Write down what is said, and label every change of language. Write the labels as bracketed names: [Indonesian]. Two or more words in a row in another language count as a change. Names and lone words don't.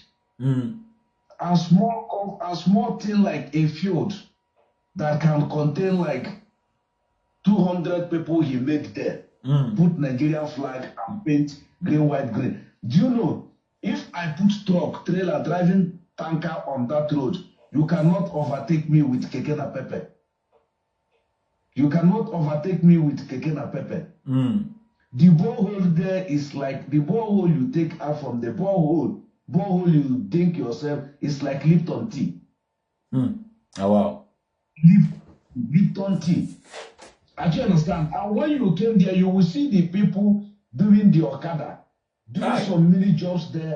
[English] A small thing like a field that can contain like 200 people he made there. Put Nigerian flag and paint green, white, green. Do you know, if I put truck, trailer, driving tanker on that road, you cannot overtake me with keke na pepe. You cannot overtake me with keke na pepe. The borehole there is like the borehole you take out from the borehole you think yourself is like Lipton tea. Oh wow. Lipton tea. I do understand. And when you came there, you will see the people doing the Okada, doing some mini jobs there.